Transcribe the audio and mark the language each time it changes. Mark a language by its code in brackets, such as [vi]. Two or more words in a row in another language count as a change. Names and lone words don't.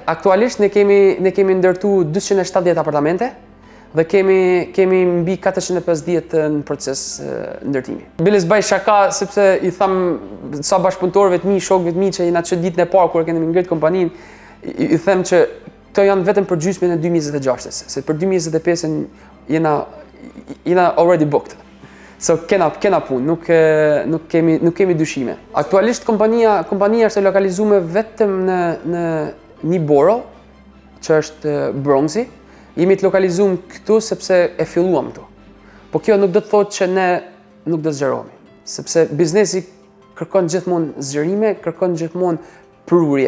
[sq] Aktualisht ne kemi ndërtu 270 apartamente dhe kemi mbi 450 në proces ndërtimi. Biles bëj shaka sepse i tham sa bashkëpunëtorëve të mi, shokëve të mi që jena që ditën e parë kur kemi ngritur kompaninë, i them që këto janë vetëm për gjysmën e 2026-s, se për 2025-ën jena [en] already booked. [sq] So kena punë, nuk kemi dyshime. Aktualisht kompania është lokalizuar vetëm në një boro, që është Bronxi. Jemi të lokalizuar këtu sepse e filluam këtu. Po kjo nuk do të thotë që ne nuk do të zgjerohemi, sepse biznesi kërkon gjithmonë zgjerime, kërkon gjithmonë prurje.